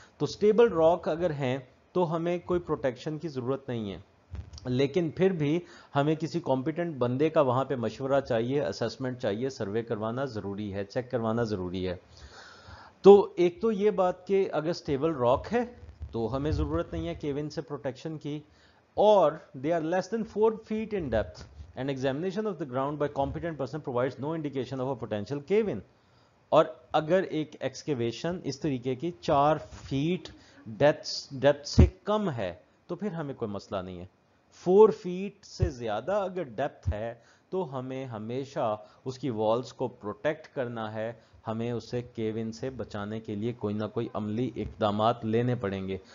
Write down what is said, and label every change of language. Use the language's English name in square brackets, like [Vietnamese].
[Urdu] تو stable rock اگر ہیں تو ہمیں کوئی پروٹیکشن کی ضرورت نہیں ہے، لیکن پھر بھی ہمیں کسی کمپیٹنٹ بندے کا وہاں پہ مشورہ چاہیے، اسسمنٹ چاہیے، سروے کروانا ضروری ہے، چیک کروانا ضروری ہے. تو ایک تو یہ بات کہ اگر سٹیبل راک ہے تو ہمیں ضرورت نہیں ہے کیون سے پروٹیکشن کی، اور [English] they are less than 4 feet in depth. An examination of the ground by competent person provides no indication of a potential cave-in. [Urdu] اور اگر ایک ایکسکیویشن اس طریقے کی 4 فیٹ ڈیپتھ سے کم ہے تو پھر ہمیں کوئی مسئلہ نہیں ہے. 4 فیٹ سے زیادہ اگر ڈیپتھ ہے تو ہمیں ہمیشہ اس کی والز کو پروٹیکٹ کرنا ہے، ہمیں اسے کیون سے بچانے کے لیے کوئی نہ کوئی عملی اقدامات لینے پڑیں گے.